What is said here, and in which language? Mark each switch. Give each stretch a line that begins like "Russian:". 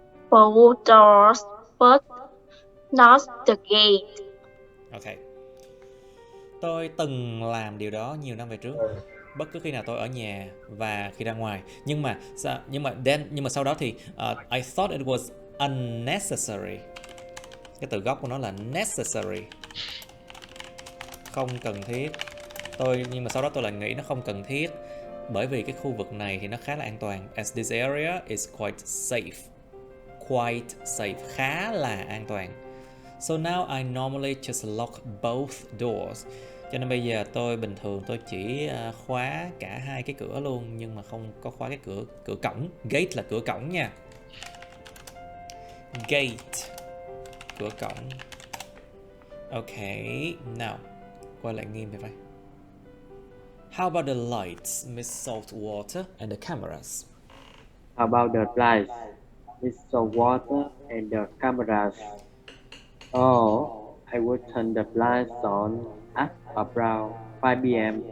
English: Both doors, but not the gate. Okay.
Vietnamese: Tôi từng làm điều đó nhiều năm về trước. Bất cứ khi nào tôi ở nhà và khi ra ngoài. Nhưng mà sau đó thì
English: I thought it was unnecessary.
Vietnamese: Cái từ gốc của nó là necessary. Không cần thiết. Nhưng mà sau đó tôi lại nghĩ nó không cần thiết. Bởi vì cái khu vực này thì nó khá là an toàn.
English: As this area is quite safe. Quite safe.
Vietnamese: Khá là an toàn.
English: So now I normally just lock both doors.
Vietnamese: Cho nên bây giờ tôi bình thường tôi chỉ khóa cả hai cái cửa luôn, nhưng mà không có khóa cái cửa cổng. Gate là cửa cổng nha. Gate, cửa cổng. Okay, now quay lại nghiêm về vậy.
English: How about the lights, Miss Saltwater, and the cameras? How about the lights, Miss Saltwater, and the cameras? Oh, I would turn the lights on at around 5 p.m.